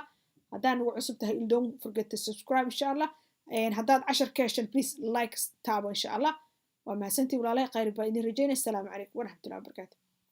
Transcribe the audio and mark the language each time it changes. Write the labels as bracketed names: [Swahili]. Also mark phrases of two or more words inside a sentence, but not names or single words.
[Somali] haddaan ugu cusub tahay [English] don't forget to subscribe [Arabic] إن شاء الله [Somali] haddaad cashar ka heshaan [English] please like [Somali] taabo [Arabic] إن شاء الله [Somali] waa mahadsantii walaalahay khayr baa idin rajeynaya. [Arabic] السلام عليكم ورحمة الله وبركاته.